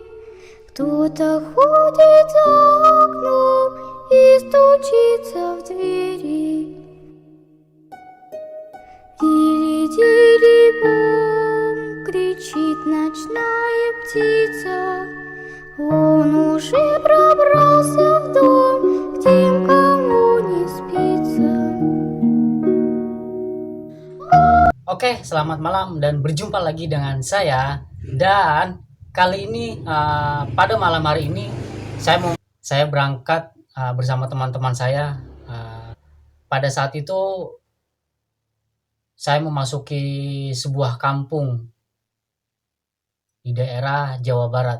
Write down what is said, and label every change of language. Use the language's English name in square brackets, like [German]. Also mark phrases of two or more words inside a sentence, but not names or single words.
[Russian] Кто-то ходит за окном и стучится в двери. Тили-тили-бом, кричит ночная птица. Он уже пробрался в дом, к тем, кому не спится. [Indonesian] Oke, selamat malam dan berjumpa lagi dengan saya. Dan kali ini pada malam hari ini saya berangkat bersama teman-teman saya. Pada saat itu saya memasuki sebuah kampung di daerah Jawa Barat.